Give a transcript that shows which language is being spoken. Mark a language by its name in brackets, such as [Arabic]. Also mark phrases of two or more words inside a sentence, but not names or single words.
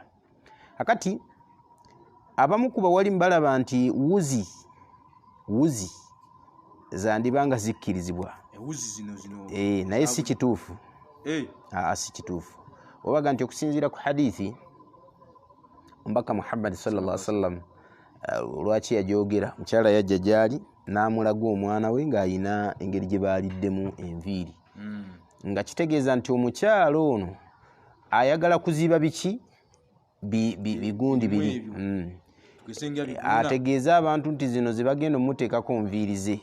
[Ganda] Akati abamu kuba wali mbalaba nti wuzi zandibanga zikkirizibwa naye si kituufu. Si kituufu. Obaga nti okusinziira ku hadithi Omubaka Muhammad [Arabic] صلى الله عليه وسلم [Ganda] lwaki yajogera, mukyala yajja gyali n'amulaga omwana we ng'ayina engeri gye baaliddemu enviiri, nga kitegeeza nti omukyalo ono ayagala kuziba biki bigundi biri. Ategeeza abantu nti zino ze bagenda omuteekako nviiri ze.